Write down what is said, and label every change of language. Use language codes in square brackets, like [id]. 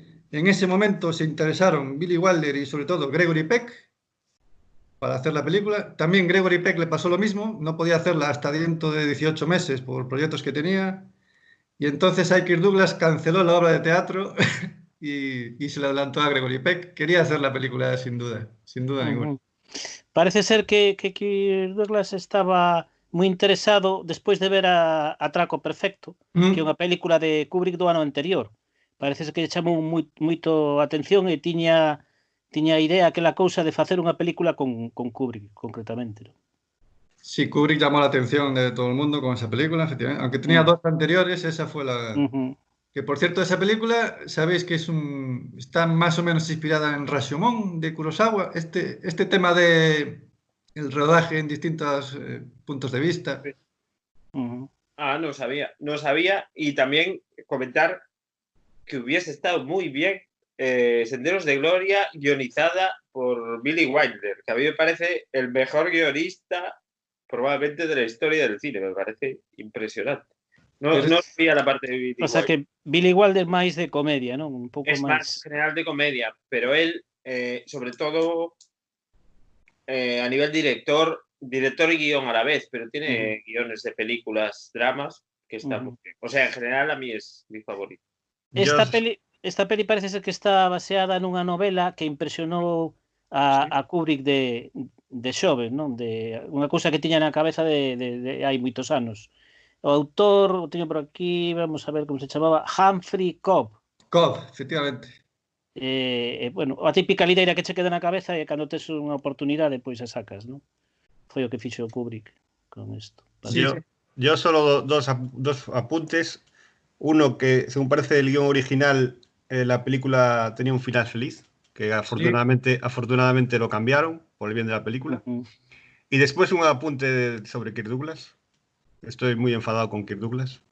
[es] En ese momento se interesaron Billy Wilder y sobre todo Gregory Peck para hacer la película. También Gregory Peck le pasó lo mismo, no podía hacerla hasta dentro de 18 meses por proyectos que tenía. Y entonces Kirk Douglas canceló la obra de teatro y se le adelantó a Gregory Peck. Quería hacer la película sin duda ninguna. [gl] Parece ser que Kirk Douglas estaba moi interesado despois de ver a Atraco Perfecto, que é unha película de Kubrick do ano anterior. Parece que lle chamou moito a atención e tiña a idea aquela cousa de facer unha película con Kubrick, concretamente. [es] Sí, Kubrick llamó la atención de todo el mundo con esa película, efectivamente. Aunque tenía dos anteriores, esa fue la... Que por cierto, esa película, sabéis que está más o menos inspirada en Rashomon de Kurosawa. Este tema de el rodaje en distintos puntos de vista. Ah, no sabía. Y también comentar que hubiese estado muy bien Senderos de Gloria, guionizada por Billy Wilder, que a mí me parece el mejor guionista probablemente de la historia del cine. Me parece impresionante. No sabía la parte de Billy Wilder. [gl] O sea que Billy Wilder máis de comedia, non? Un pouco [es] es más general de comedia, pero él, sobre todo, a nivel director y guión a la vez, pero tiene guiones de películas, dramas, que están muy bien. O sea, en general a mí es mi favorito. [gl] esta peli parece ser que está baseada nunha novela que impresionou a Kubrick de xove, non? De unha cousa que tiña na cabeza de hai moitos anos. O autor, o teño por aquí, vamos a ver como se chamaba, Humphrey Cobb. Cobb, efectivamente. Bueno, a típica lideira que che queda na cabeza e cando tes unha oportunidade, pois a sacas, non? Foi o que fixo Kubrick con isto. [es] Sí, Yo solo dos apuntes. Uno que, según parece el guión original, la película tenía un final feliz, que afortunadamente lo cambiaron por el bien de la película. Y después un apunte sobre Kirk Douglas. Estoy muy enfadado con Kirk Douglas.